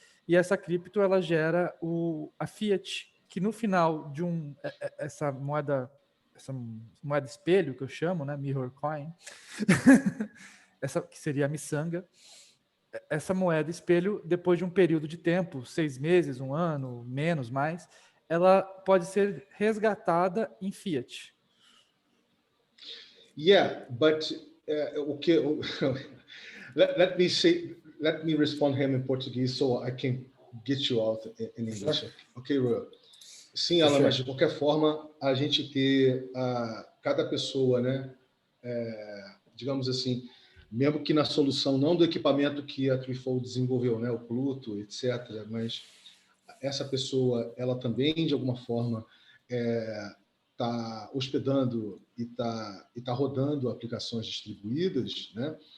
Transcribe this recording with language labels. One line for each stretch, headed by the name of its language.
Portuguese: E essa cripto ela gera a fiat, que no final de essa moeda espelho que eu chamo, né, mirror coin, essa que seria a miçanga, essa moeda espelho, depois de um período de tempo, 6 meses, 1 ano, menos, mais, ela pode ser resgatada em fiat.
English: Yeah, but okay. Let me respond him in Portuguese so I can get you out in English. Sure.
Portuguese: Ok, Roel? Sim, Allan, mas de qualquer forma, a gente ter cada pessoa, né? Digamos assim, mesmo que na solução, não do equipamento que a Threefold desenvolveu, né? O Pluto, etc. Mas essa pessoa, ela também, de alguma forma, está hospedando e tá rodando aplicações distribuídas, né?